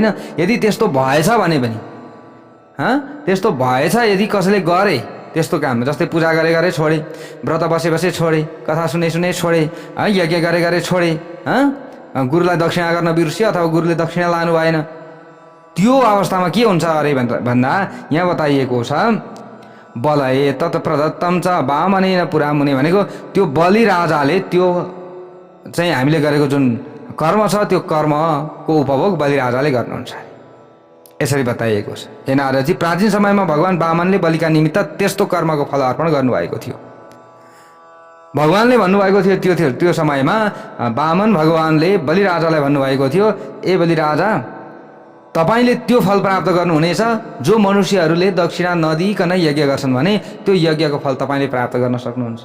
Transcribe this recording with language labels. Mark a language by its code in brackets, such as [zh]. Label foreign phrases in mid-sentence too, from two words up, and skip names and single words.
[ne] यदि त्यस्तो भएछ भने पनि त्यस्तो भएछ यदि कसैले गरे त्यस्तो काम, जस्तै पूजा गरे गरे छोडे, व्रत बसे बसे छोडे, कथा सुने सुने छोडे, यज्ञ गरे गरे छोडे, गुरुलाई दक्षिणा गर्न बिर्स्यो अथवा गुरुले दक्षिणा लानु भएन, त्यो अवस्थामा के हुन्छ अरे भन्दा यहाँ बताइएको छ [sa] बलये तत् प्रदत्तम च वामनेन पुरा मुने [ne] भनेको त्यो बलि राजाले त्यो चाहिँ हामीले गरेको जुन कर्म छ त्यो कर्मको उपभोग बलि राजाले गर्नुहुन्छ यसरी बताइएको छ। हे नारदजी, प्राचीन समयमा भगवान वामनले बलिका निमित्त त्यस्तो कर्मको फल अर्पण गर्नुभएको थियो। भगवानले भन्नुभएको थियो त्यो समयमा वामन भगवानले बलि राजालाई भन्नुभएको थियो, ए बलि राजा, तपाईले त्यो फल प्राप्त गर्नुहुनेछ जो मनुष्यहरूले दक्षिणा नदिइकन यज्ञ गर्छन् भने त्यो यज्ञको फल तपाईले प्राप्त गर्न सक्नुहुन्छ।